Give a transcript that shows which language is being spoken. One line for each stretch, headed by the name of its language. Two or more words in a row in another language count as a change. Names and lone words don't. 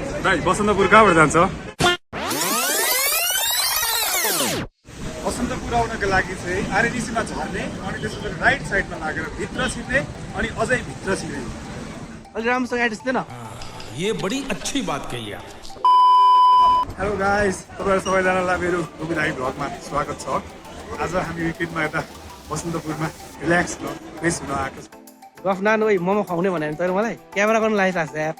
Nepali: गाइस बसन्तपुर कहाँबाट जान्छ? बसन्तपुर आउनको लागि चाहिँ आरएनसीमा झर्ने अनि त्यसपछि
English: right sideमा
Nepali: लागेर भित्र छिर्ने अनि अझै भित्र छिर्ने। अलि राम्रोसँग एड्रेस दिएन।
Hindi: ये बड़ी अच्छी बात कही आप।
English: hello guys,
Nepali: तपाईँहरू सबैजनालाई मेरो गोविदाई भ्लगमा स्वागत छ। आज हामी विकेन्डमा यता बसन्तपुरमा
English: relax fresh
Nepali: हुन आएको छ। गफ नानु ओइ मोमो खुवाउने भने तैँले मलाई क्यामेरा गर्न लागिरहेको छ यार।